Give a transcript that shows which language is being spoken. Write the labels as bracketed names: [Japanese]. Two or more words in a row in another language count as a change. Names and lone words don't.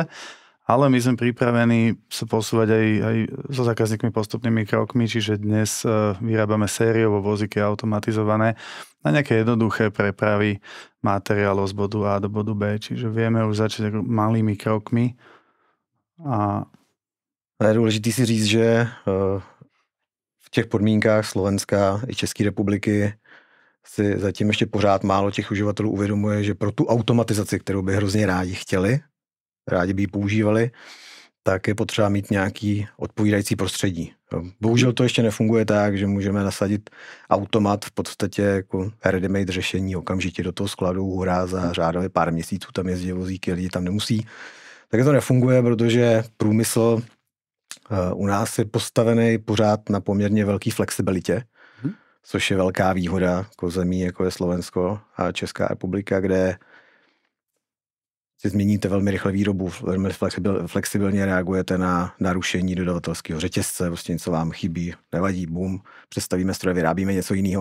[Slovak] Ale my sme pripravení sa posúvať aj so zákazníkmi postupnými krokmi, čiže dnes vyrábame sériovo vozíky automatizované na nejaké jednoduché prepravy materiálov z bodu A do bodu B, čiže vieme už začať malými krokmi. [Czech] A je důležité si říct, že v těch podmínkách Slovenska i České republiky si zatím ještě pořád málo těch uživatelů uvědomuje, že pro tu automatizaci, kterou by hrozně rádi by ji používali, tak je potřeba mít nějaký odpovídající prostředí. Bohužel to ještě nefunguje tak, že můžeme nasadit automat v podstatě jako ready-made řešení okamžitě do toho skladu, hurá, za řádově pár měsíců tam jezdí vozíky, lidi tam nemusí. Tak to nefunguje, protože průmysl u nás je postavený pořád na poměrně velké flexibilitě, což je velká výhoda jako zemí, jako je Slovensko a Česká republika, kde si změníte velmi rychle výrobu, velmi flexibilně reagujete na narušení dodavatelského řetězce, prostě něco vám chybí, nevadí, bum, přestavíme stroje, vyrábíme něco jiného.